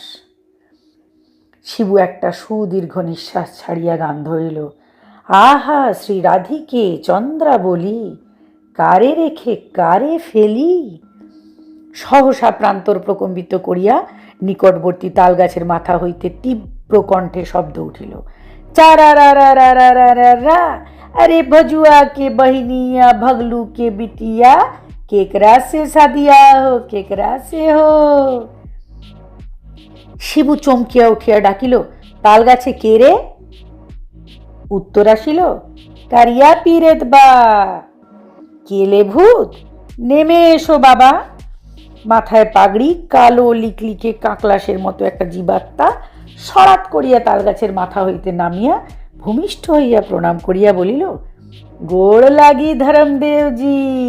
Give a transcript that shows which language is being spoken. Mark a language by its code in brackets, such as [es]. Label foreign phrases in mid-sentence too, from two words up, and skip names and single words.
[bn] শিবু একটা সুদীর্ঘ নিঃশ্বাস ছাড়িয়া গান ধরিল, আহা শ্রী রাধিকে চন্দ্রাবলি, কারে রেখে কারে ফেলি। সহসা প্রান্তর প্রকম্পিত করিয়া নিকটবর্তী তালগাছের মাথা হইতে তীব্র কণ্ঠে শব্দ উঠিল, চারা রা রা রা রা রা রা রা, [bho] अरे भजुआ के बहनिया भगलू के बिटिया केकरा से सादिया हो, केकरा से हो। [bn] শিবু চমকিয়া উঠিয়া ডাকিল, তালগাছে কে রে? উত্তর আসিল, [bho] करिया पिरेत बा। [bn] কেলে ভূত, নেমে এসো বাবা। মাথায় পাগড়ি, কালো লিকলিকে কাকলাসের মতো একটা জীবাত্মা সরাত করিয়া তালগাছের মাথা হইতে নামিয়া ভূমিষ্ঠ হইয়া প্রণাম করিয়া বলিল, [bho] गोड़ लागी धरमदेवजी।